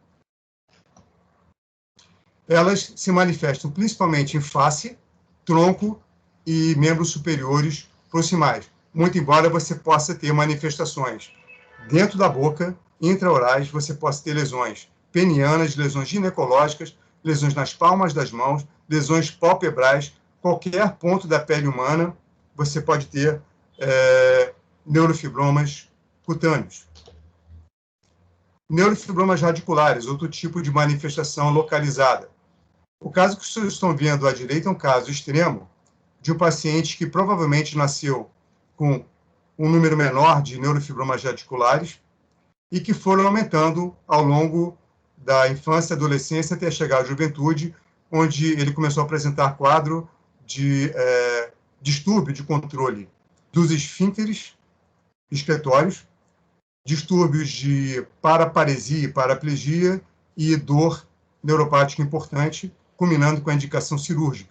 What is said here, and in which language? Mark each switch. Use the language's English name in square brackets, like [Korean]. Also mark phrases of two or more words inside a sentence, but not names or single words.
[Portuguese] Elas se manifestam principalmente em face, tronco e membros superiores proximais, muito embora você possa ter manifestações dentro da boca, intraorais, você possa ter lesões penianas, lesões ginecológicas, lesões nas palmas das mãos, lesões palpebrais, qualquer ponto da pele humana, você pode ter neurofibromas cutâneos. Neurofibromas radiculares, outro tipo de manifestação localizada. O caso que vocês estão vendo à direita é um caso extremo de um paciente que provavelmente nasceu com um número menor de neurofibromas radiculares e que foram aumentando ao longo da infância, adolescência, até chegar à juventude, onde ele começou a apresentar quadro de distúrbio de controle dos esfíncteres excretórios, distúrbios de paraparesia e paraplegia e dor neuropática importante, culminando com a indicação cirúrgica.